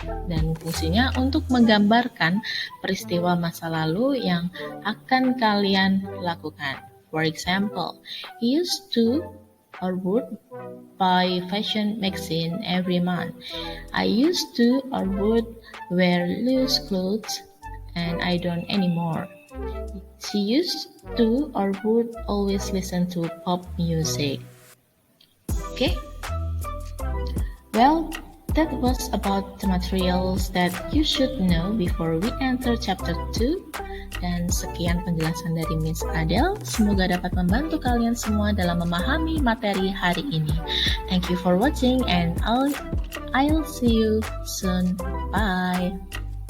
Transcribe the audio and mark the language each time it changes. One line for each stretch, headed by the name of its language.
Indonesian: Dan fungsinya untuk menggambarkan peristiwa masa lalu yang akan kalian lakukan.
English: For example, he used to or would buy fashion magazine every month. I used to or would wear loose clothes and I don't anymore. She used to or would always listen to pop music. Okay? Well, that was about the materials that you should know before we enter chapter 2.
Indonesian: Dan sekian penjelasan dari Miss Adele. Semoga dapat membantu kalian semua dalam memahami materi hari ini.
English: Thank you for watching and I'll see you soon. Bye.